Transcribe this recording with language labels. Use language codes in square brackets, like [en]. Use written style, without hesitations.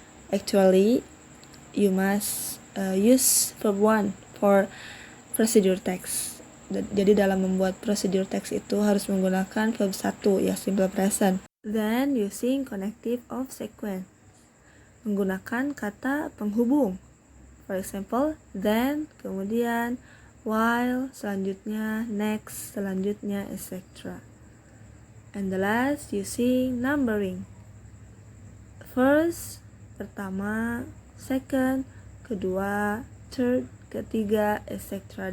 [en] Actually, you must use verb 1 for procedure text. [id] Jadi dalam membuat procedure text itu harus menggunakan verb 1 ya, simple present. [en] Then using connective of sequence. [id] Menggunakan kata penghubung. [en] For example, [id] then, kemudian, while, selanjutnya, next, selanjutnya, etc. [en] And the last using numbering. First, pertama, second, kedua, third, ketiga, etc.